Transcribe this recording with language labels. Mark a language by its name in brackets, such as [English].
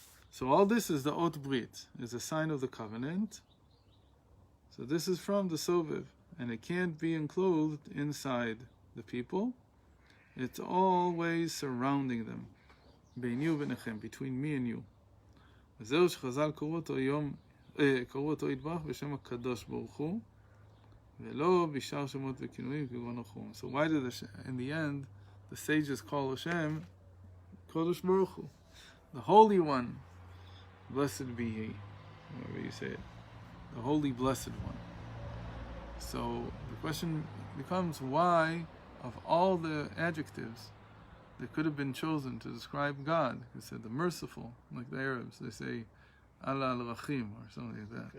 [English] So all this is the Ot Brit, is a sign of the covenant. So this is from the Soviv, and it can't be enclosed inside the people. It's always surrounding them. Bein you v'nechem, between me and you. [Hebrew] וזהו שחז"ל קראו אותו יתברך בשם הקדוש ברוך הוא, ולא בשאר שמות וכינויים כגון החום. [English] So why did in the end the sages call Hashem Kadosh Baruch Hu, the Holy One, blessed be He, however you say it, the Holy Blessed One. So the question becomes, why, of all the adjectives that could have been chosen to describe God, he said the merciful, like the Arabs, they say Allah al-Rahim or something like that.